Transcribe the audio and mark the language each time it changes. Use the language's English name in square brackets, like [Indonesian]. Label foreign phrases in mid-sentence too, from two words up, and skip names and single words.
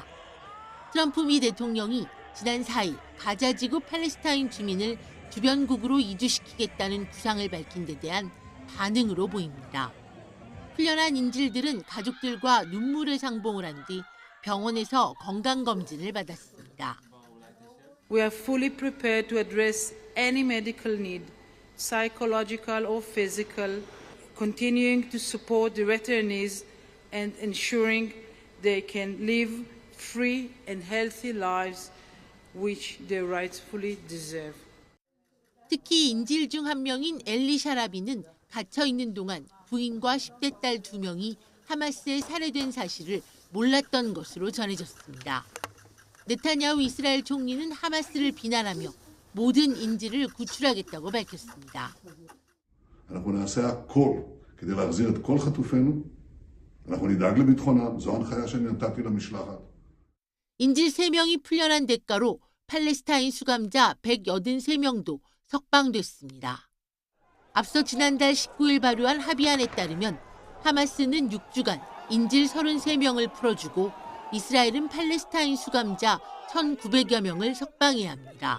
[Korean] 트럼프 미 대통령이 지난 4일 가자지구 팔레스타인 주민을 주변국으로 이주시키겠다는 구상을 밝힌 데 대한 반응으로 보입니다. 풀려난 인질들은 가족들과 눈물의 상봉을 한 뒤 병원에서 건강검진을 받았습니다. [English] We are fully prepared to address any medical need, psychological or physical, continuing to support the returnees and ensuring they can live free and healthy lives which they rightfully deserve. [Korean] 특히 인질 중 한 명인 엘리 샤라비는 갇혀 있는 동안 부인과 10대 딸 2명이 하마스에 살해된 사실을 몰랐던 것으로 전해졌습니다. 네타냐후 이스라엘 총리는 하마스를 비난하며 모든 인질을 구출하겠다고 밝혔습니다. [Hebrew] אנחנו נעשה הכל כדי להחזיר את כל חטופינו. אנחנו נדאג לביטחונם. זו ההנחיה שאני נתתי למשלחת. [Korean] 인질 3명이 풀려난 대가로 팔레스타인 수감자 183명도 석방됐습니다. 앞서 지난달 19일 발효한 합의안에 따르면 하마스는 6주간 인질 33명을 풀어주고 이스라엘은 팔레스타인 수감자 1,900여 명을 석방해야 합니다.